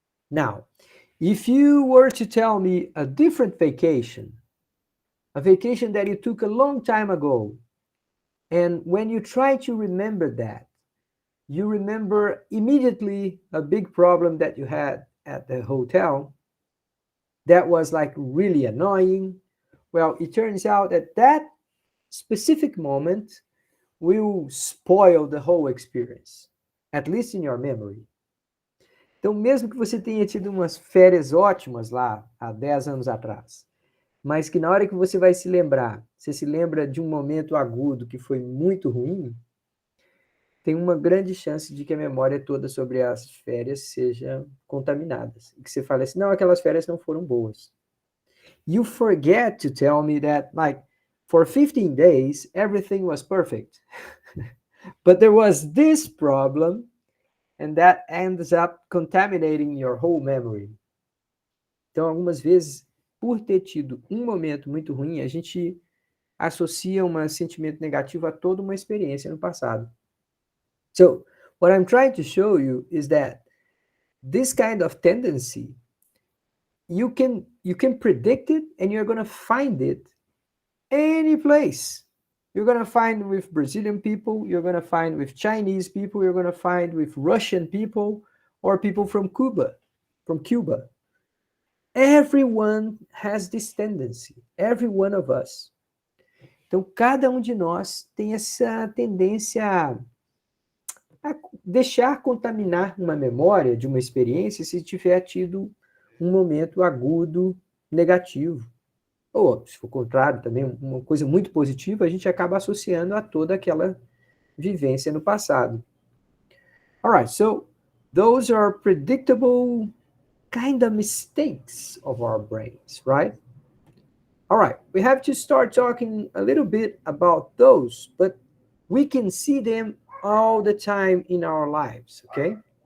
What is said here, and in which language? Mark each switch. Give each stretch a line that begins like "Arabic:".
English: Now, if you were to tell me a different vacation, a vacation that you took a long time ago, and when you try to remember that, you remember immediately a big problem that you had at the hotel that was like really annoying. Well, it turns out that that specific moment will spoil the whole experience, at least in your memory.
Portuguese: Então, mesmo que você tenha tido umas férias ótimas lá há 10 anos atrás, mas que na hora que você vai se lembrar, você se lembra de um momento agudo que foi muito ruim, tem uma grande chance de que a memória toda sobre as férias seja contaminada. E que você fale assim, não, aquelas férias não foram boas.
English: You forget to tell me that, like, for 15 days, everything was perfect. But there was this problem, and that ends up contaminating your whole memory.
Portuguese: Então, algumas vezes, por ter tido um momento muito ruim, a gente associa um sentimento negativo a toda uma experiência no passado.
English: So, what I'm trying to show you is that this kind of tendency, you can predict it and you're going to find it any place. You're going to find with Brazilian people, you're going to find with Chinese people, you're going to find with Russian people or people from Cuba. Everyone has this tendency, every one of us.
Portuguese: Então, cada um de nós tem essa tendência a deixar contaminar uma memória de uma experiência se tiver tido um momento agudo negativo. Ou, se for o contrário, também uma coisa muito positiva, a gente acaba associando a toda aquela vivência no passado.
English: All right, so those are predictable kind of mistakes of our brains, right? All right, we have to start talking a little bit about those, but we can see them all the time in our lives, okay?